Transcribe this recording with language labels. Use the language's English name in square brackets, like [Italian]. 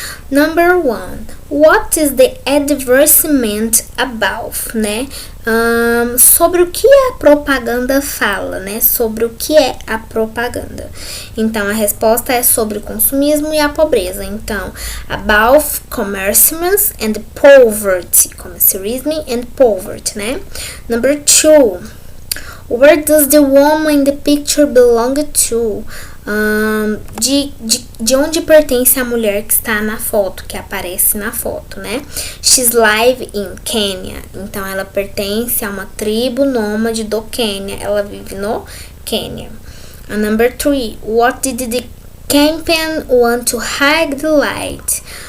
[English] Number 1, what is the advertisement about, né? [Portuguese] Sobre o que a propaganda fala, né? Sobre o que é a propaganda. Então, a resposta é sobre o consumismo e a pobreza. [English] Então, about commercialism and poverty. Commercialism and poverty, né? Number 2, where does the woman in the picture belong to? [Portuguese] De onde pertence a mulher que está na foto, que aparece na foto, né? [English] She's live in Kenya. [Portuguese] Então, ela pertence a uma tribo nômade do Quênia. Ela vive no Quênia. [English] Number 3, what did the campaign want to highlight?